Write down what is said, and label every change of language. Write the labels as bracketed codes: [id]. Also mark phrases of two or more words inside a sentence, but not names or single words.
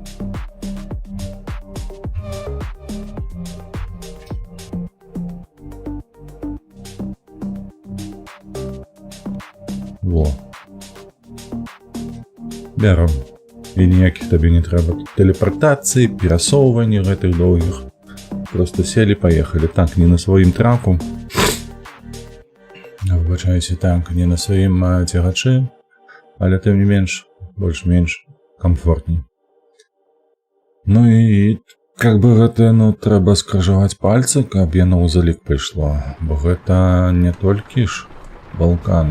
[be] Во. Бяром. І ніякіх табе не трэба тэлепартацыі, перасоўвання гэтых доўгіх. [ru] Просто сели, поехали. [be] Так, не на сваім траку. Выбачаюся, так, не на сваім цягачы, але тым не менш, больш-менш комфортней. Ну і [ru] как бы [be] гэта, ну, трэба скрыжаваць пальцы, каб яно ў залік прыйшло, бо гэта не толькі ж Балканы.